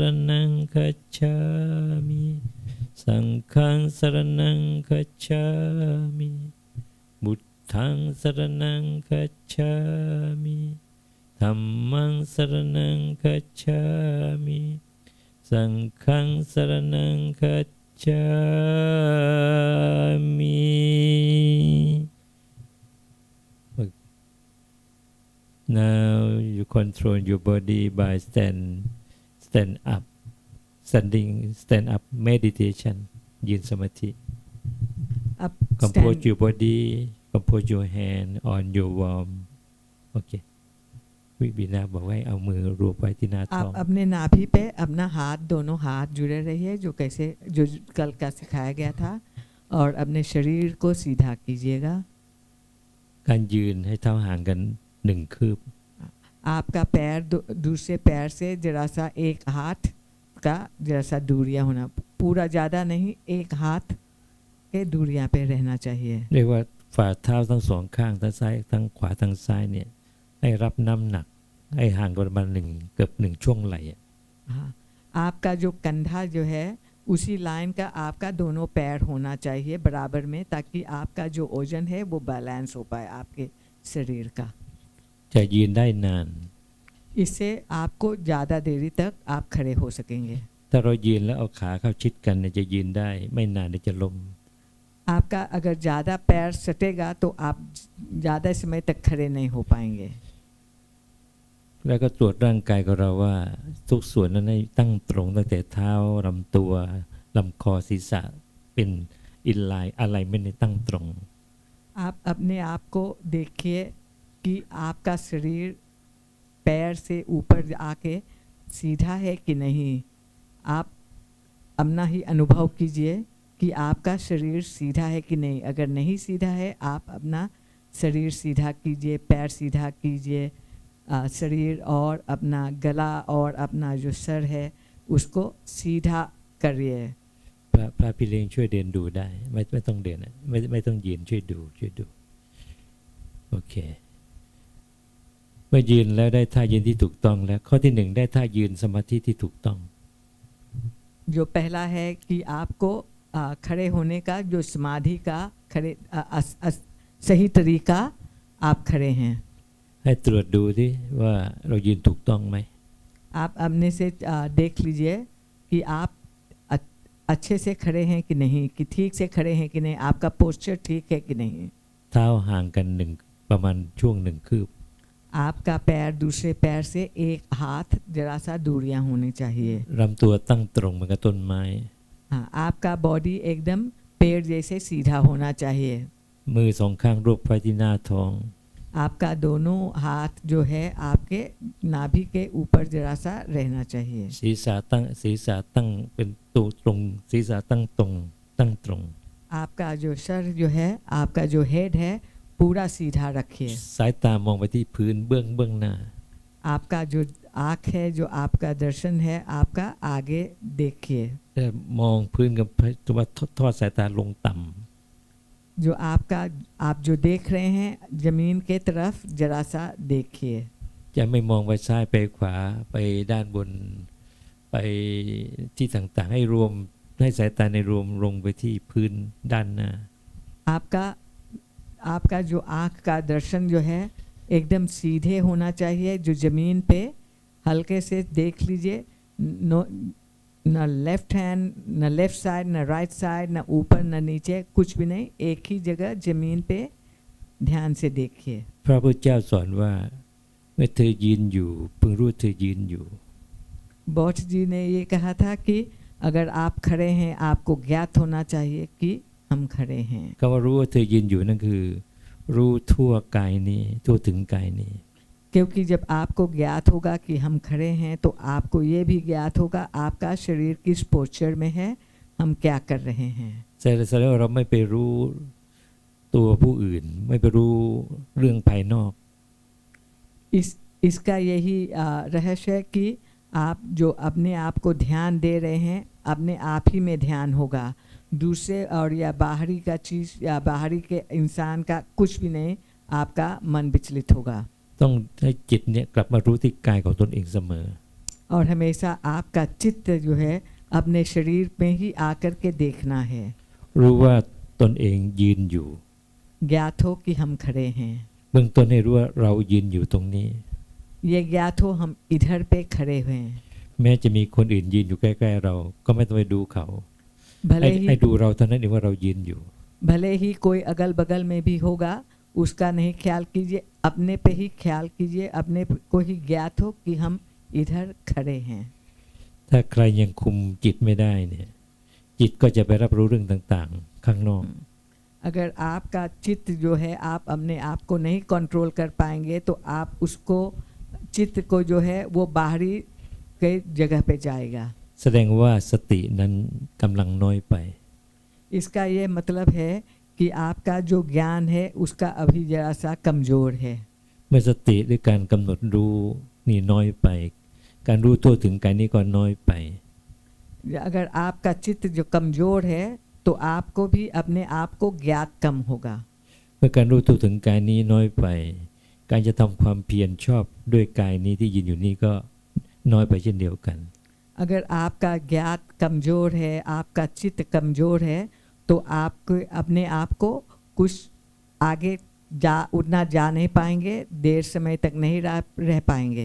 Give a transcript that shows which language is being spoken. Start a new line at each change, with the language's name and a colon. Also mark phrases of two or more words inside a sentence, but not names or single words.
Pali: ณังกัจฉามิสังฆังสรณังกัจฉามิพุทธังสรณังกัจฉามิธัมมังสรณังกัจฉามิสังฆังสรณังกัจฉา
English: มิ Now you control your body by stand up stand up meditation
Thai: ยืนสมาธิ
Hindi: अब
English: compose your body compose your hand on your warm
Thai: โอเควิบินาบอกว่าเอามือรวบไว้ที่หน้าท้อง
Hindi: आप अपने नाभि पे अपना हाथ दोनों हाथ जुड़े रहिए जो कल का सिखाया गया था और अपने शरीर को सीधा कीजिएगा।
Thai: การยืนให้เท้าห่างกัน1 คืบ
Hindi: आपका पैर दूसरे पैर से जरा सा एक हाथ का जरा सा दूरियां होना, पूरा ज़्यादा नहीं, एक हाथ के दूरियां पे रहना चाहिए।
Thai: เรียกว่าฝ่าเท้าทั้งสองข้างทั้งซ้ายทั้งขวาทั้งซ้ายเนี่ยให้รับน้ำหนักให้ห่างกันประมาณเกือบ1 ช่วงไหล่
Hindi: हाँ, आपका जो कंधा जो है उसी लाइन का आपका दोनों पैर होना चाहिए बराबर में, ताकि आपका जो ओजन है वो बैलेंस हो पाए आपके शरीर का।
Thai: จะยืนได้นาน
Hindi: इससे आपको ज़्यादा देरी तक आप खड़े हो सकेंगे।
Thai: ถ้าเรายืนแล้วเอาขาเข้าชิดกันเนี่ยจะยืนได้ไม่นานเดี๋ยวจะล้ม
Hindi: आपका अगर ज़्यादा पैर सटेगा तो आप ज़्यादा समय तक खड़े नहीं हो पाएंगे।
Thai: แล้วก็ตรวจร่างกายของเราว่าทุกส่วนนั้นให้ตั้งตรงตั้งแต่เท้าลำตัวลำคอศีรษะเป็นอินไลน์อะไรไม่ได้ตั้งตรง
Hindi: आप अपने आप को देखिए कि आपका शरीर पैर से ऊपर आके सीधा है कि नहीं। आप अपना ही अनुभव कीजिए कि आपका शरीर सीधा है कि नहीं। अगर नहीं सीधा है आप अपना शरीर सीधा कीजिए, पैर सीधा कीजिए, शरीर और अपना गला और अपना जो सर है उसको सीधा करिए।
Thai: พระพี่เลี้ยงช่วยเดินดูได้ไม่ต้องเดินไม่ต้องยืนช่วยดูโอเคเมื่อยืนแล้วได้ท่ายืนที่ถูกต้องแล้วข้อที่ 1ได้ท่ายืนสมาธิที่ถูกต้อง
Hindi: जो पहला है कि आपको खड़े होने का जो समाधि का खड़े सही तरीका आप खड़े हैं
Thai: ให้ตรวจดูดิว่าเรายืนถูกต้องไหม
Hindi: आप अपने से देख लीजिए कि आप अच्छे से खड़े हैं कि नहीं कि ठीक से खड़े हैं कि नहीं आपका पोस्चर ठीक है कि नहीं
Thai: เท้าห่างกันประมาณช่วง1 คืบ
Hindi: आपका पैर दूसरे पैर से एक हाथ जरा सा दूरियां होनी चाहिए
Thai: ลำตัวตั้งตรงเหมือนกับต้นไม้
Hindi: हाँ आपका बॉडी एकदम पेड़ जैसे सीधा होना चाहिए
Thai: มือ2 ข้างรูปไว้ที่หน้าท้อง
Hindi: आपका दोनों हाथ जो है आपके नाभि के ऊपर जरा सा रहना चाहिए
Thai: ศีรษะตั้งเป็นตัวตรงศีรษะตั้งตรง
Hindi: आपका जो सर जो है आपका जो हेड है पूरा सीधा रखिए
Thai: สายตามองไปที่พื้นเบื้องหน้า
Hindi: आपका जो आँख है जो आपका दर्शन है आपका आगे देखिए
Thai: แต่มองพื้นกับตัวทอดสายตาลงต่ำ
Hindi: जो आप जो देख रहे हैं जमीन के तरफ जरा सा देखिए
Thai: จะไม่มองไปซ้ายไปขวาไปด้านบนไปที่ต่างๆให้รวมให้สายตาในรวมลงไปที่พื้นด้านหน้า
Hindi: आपका जो आँख का दर्शन जो है एकदम सीधे होना चाहिए जो ज़मीन पे हल्के से देख लीजिए न
English: left hand
Hindi: न
English: left side
Hindi: न
English: right side
Hindi: न ऊपर न नीचे कुछ भी नहीं एक ही जगह ज़मीन पे ध्यान से देखिए
Thai: พระพุทธเจ้าสอนว่าเมื่อเธอยืนอยู่พึงรู้เธอยืนอยู่
Hindi: बौद्ध जी ने ये कहा था कि अगर आप खड़े हैं आपको ज्ञात होना चाहिए कि हम खड़े हैं
Thai: คำว่ารู้ว่าเธอยืนอยู่นั่นคือรู้ทั่วกายนี้ทั่วถึงกายนี้
Hindi: क्योंकि जब आपको ज्ञात होगा कि हम खड़े हैं तो आपको ये भी ज्ञात होगा आपका शरीर किस पोस्चर में है हम क्या कर रहे हैं
Thai: แสดงว่าเราไม่ไปรู้ตัวผู้อื่นไม่ไปรู้เรื่องภายนอก
Hindi: इसका यही रहस्य है कि आप जो अपने आप को ध्यान दे रहे हैं अपने आप ही में ध्यान होगा दूसरे और या बाहरी का चीज़ या बाहरी के इंसान का कुछ भी नहीं आपका मन विचलित होगा
Thai: ต้องให้จิตเนี่ยกลับมารู้ที่กายของตนเองเสมอ
Hindi: और हमेशा आपका चित्त जो है अपने शरीर में ही आकर के देखना है
Thai: รู้ว่าตนเองยืนอยู่
Hindi: ज्ञात हो कि हम खड़े हैं
Thai: เบื้องต้นให้รู้ว่าเรายืนอยู่ตรงนี้
Hindi: ये ज्ञात हो हम इधर पे खड़े हुए हैं
Thai: แม้จะมีคนอื่นยืนอยู่ใกล้ๆเราก็ไม่ต้องไปดูเขา
Hindi: भले
Thai: ให้
Hindi: ही
Thai: ดูเราเท่านั้นเองว่าเรายืนอยู่
Hindi: भले ही कोई अगल बगल में भी होगा उसका नहीं ख्याल कीजिए अपने पे ही ख्याल कीजिए अपने को ही ज्ञात हो कि हम इधर खड़े हैं
Thai: ถ้าใครยังคุมจิตไม่ได้เนี่ยจิตก็จะไปรับรู้เรื่องต่างๆข้างนอก
Hindi: अगर आपका चित्त जो है आप अपने आप को नहीं कंट्रोल कर पाएंगे तो आप उसको चित्त को जो है वो बाहरी के जगह पे जाएगा
Thai: แสดงว่าสตินั้นกำลังน้อยไป
Hindi: इसका ये मतलब है कि आपका जो ज्ञान है उसका अभी जरा सा कमज़ोर है
Thai: เมื่อสติหรือการกำหนดรู้นี่น้อยไป การรู้ทั่วถึงกายนี้ก็น้อยไป
Hindi: अगर आपका चित्त जो कमज़ोर है तो आपको भी अपने आप को ज्ञात कम होगा
Thai: เมื่อการรู้ทั่วถึงกายนี้น้อยไป การจะทำความเพียรชอบด้วยกายนี้ที่ยืนอยู่นี่ก็น้อยไปเช่นเดียวกัน
Hindi: अगर आपका ज्ञात कमज़ोर है आपका चित्त कमज़ोर है तो आपको अपने आप को कुछ आगे उतना जा नहीं पाएंगे देर समय तक नहीं रह पाएंगे